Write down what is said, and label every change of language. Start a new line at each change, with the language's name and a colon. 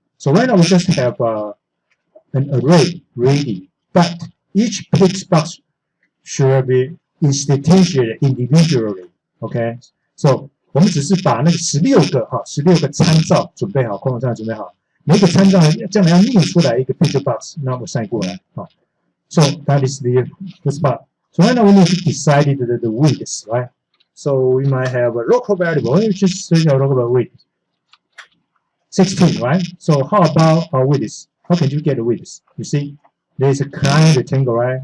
English: So right now we just have an array ready, but each picture box should be instantiated individually. OK， so
Chinese: 我们只是把那个16个参照准备好，空间站准备好，每一个参照将来要念出来一个 picture box， 那我塞过来。
English: So that is the first part. So right now we need to decide the width, right? So we might have a local variable. Let's just search our local width. 16, right? So how about our width? How can you get the width? You see, there is a client rectangle, right?